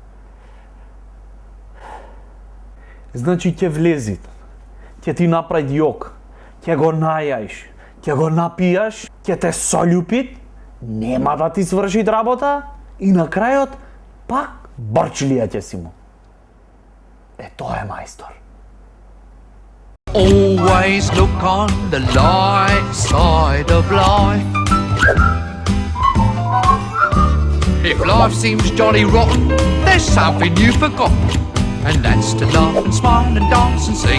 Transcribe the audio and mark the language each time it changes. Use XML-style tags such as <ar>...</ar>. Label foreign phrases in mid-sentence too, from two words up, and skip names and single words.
<mk>Значи ќе влези, ќе ти направи јок, ќе го најаиш, ќе го напијаш, ќе те сољупи, нема да ти сврши работа и на крајот пак борчлија ќе си му. Тоа е мајстор.</mk> <en>Always look on the light side of life. If life seems jolly rotten, there's something you've forgotten, and that's to laugh and smile and dance and sing.</en>